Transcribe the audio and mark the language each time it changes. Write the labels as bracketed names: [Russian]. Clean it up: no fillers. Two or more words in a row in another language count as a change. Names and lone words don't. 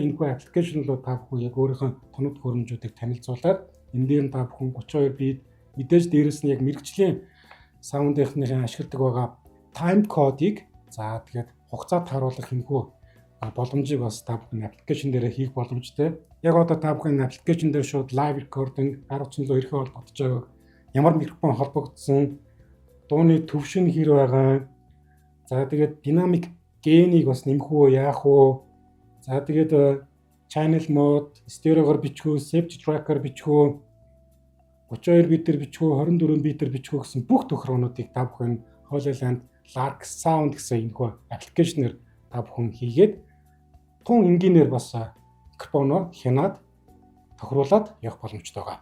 [Mongolian] Энэхүү аппликейшн руу та бүхэн яг өөрийнхөө тоног төхөөрөмжүүдийг танилцуулаад энэ дээр нь та бүхэн 32 бит мэдээж дээрээс нь яг мэргэжлийн саундынхны ашигладаг байгаа [English] time code- [Mongolian] ыг за тэгээд хугацаа тааруулах энэхүү боломжийг бас та бүхэн аппликейшн дээр хийх боломжтой. Яг одоо та бүхэн аппликейшн дээр шууд [English] live recording [Mongolian] гар утсан руу ирэхэд холбогдож байгаа ямар микрофон холбогдсон, дууны төвшин хэр байгаа. За тэгээд [English] dynamic gain- [Mongolian] ийг бас нэмэх үү, яах вэ? За тэгээд [English] channel mode, [Mongolian] стереогоор бичих үү, [English] safety tracker [Mongolian] бичих үү, 32 битээр бичих үү, 24 битээр бичих үү гэсэн бүх тохиромжуудыг та бүхэн HoloLens Lark Sound гэсэн энэхүү аппликейшнээр та бүхэн хийгээд тун энгийнээр бас микрофоноо хянаад тохируулаад явах боломжтой байгаа.